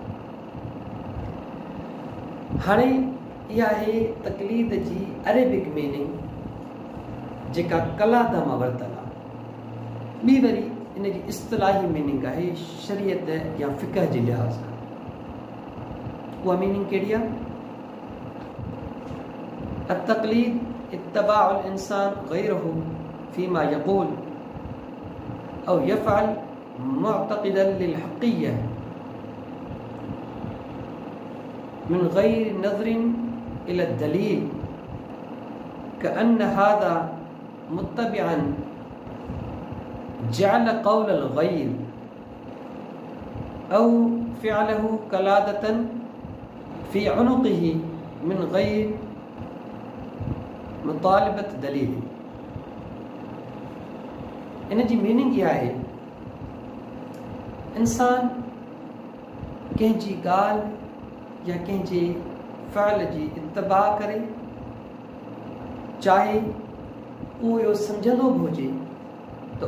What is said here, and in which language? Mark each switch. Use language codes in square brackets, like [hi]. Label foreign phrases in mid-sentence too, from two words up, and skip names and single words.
[sd] हाणे इहा आहे तक़लीद जी [en] Arabic meaning [sd] जेका कलादा मां वरितल आहे। ॿी वरी इन जी इस्तिलाही मीनिंग आहे शरीयत या फ़िक़ह जे लिहाज़ खां। उहा मीनिंग कहिड़ी आहे? [ar] التقليد اتباع الإنسان غيره فيما يقول أو يفعل معتقدا للحقية من غير نظر إلى الدليل، كأن هذا متبعا جعل قول الغير أو فعله كلادة في عنقه من غير مطالبة دليل. [sd] इन जी मीनिंग इहा आहे इंसान कंहिंजी ॻाल्हि या कंहिंजे फ़इल जी इत्तबा करे, चाहे उहो इहो सम्झंदो बि हुजे त